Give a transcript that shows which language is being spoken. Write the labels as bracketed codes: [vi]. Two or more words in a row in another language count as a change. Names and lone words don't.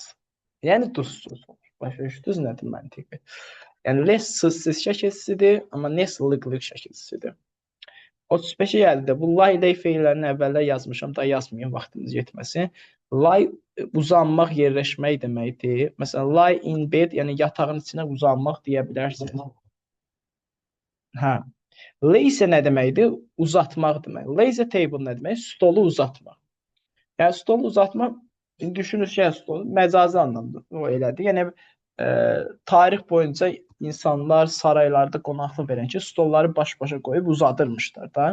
[az] Yəni duzsuz olur. Başa düşdünüz nədir məntiqi? Yəni less sızsız şəkilçisidir, amma less lıq şəkilçisidir. 35-ə gəldi. Bu [en] lie lay [az] feillərini əvvəllər yazmışam, da yazmayın, vaxtımız yetməsin. Lie uzanmaq, yerləşmək deməkdir. Məsələn, [en] lie in bed, [az] yəni yatağın içinə uzanmaq deyə bilərsiniz. Hə. Lay isə nə deməkdir? Uzatmaq demək. [en] Lazy table [az] nə demək? Stolu uzatmaq. Yəni stolu uzatmaq, düşünürsünüz ki, stolu məcazi anlamda o elədir. Yəni tarix boyunca insanlar saraylarda qonaqlıq verən ki, stolları baş-başa qoyub uzadırmışlar da.